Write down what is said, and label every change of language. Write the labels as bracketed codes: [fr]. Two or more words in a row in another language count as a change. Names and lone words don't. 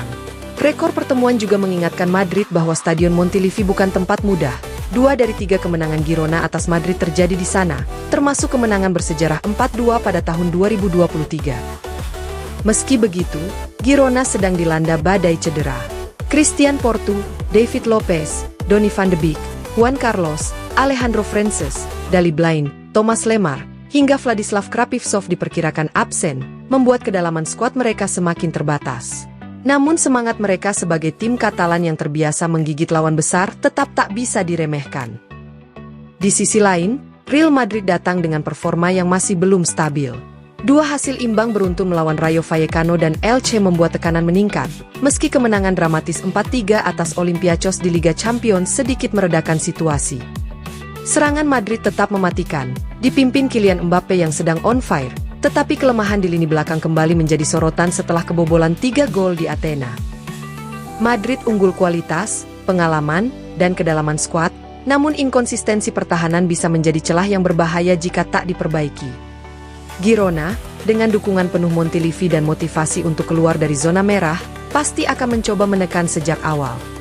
[id] Rekor pertemuan juga mengingatkan Madrid bahwa Stadion Montilivi bukan tempat mudah. 2 dari 3 kemenangan Girona atas Madrid terjadi di sana, termasuk kemenangan bersejarah 4-2 pada tahun 2023. Meski begitu, Girona sedang dilanda badai cedera. Christian Portu, David Lopez, Donny van de Beek, Juan Carlos, Alejandro Frances, Daley Blind, Thomas Lemar, hingga Vladislav Krapivsov diperkirakan absen, membuat kedalaman skuad mereka semakin terbatas. Namun semangat mereka sebagai tim Katalan yang terbiasa menggigit lawan besar tetap tak bisa diremehkan. Di sisi lain, Real Madrid datang dengan performa yang masih belum stabil. 2 hasil imbang beruntun melawan Rayo Vallecano dan Elche membuat tekanan meningkat, meski kemenangan dramatis 4-3 atas Olympiacos di Liga Champions sedikit meredakan situasi. Serangan Madrid tetap mematikan, dipimpin Kylian Mbappe yang sedang [en] on fire, [id] tetapi kelemahan di lini belakang kembali menjadi sorotan setelah kebobolan 3 gol di Athena. Madrid unggul kualitas, pengalaman, dan kedalaman skuad, namun inkonsistensi pertahanan bisa menjadi celah yang berbahaya jika tak diperbaiki. Girona, dengan dukungan penuh Montilivi dan motivasi untuk keluar dari zona merah, pasti akan mencoba menekan sejak awal.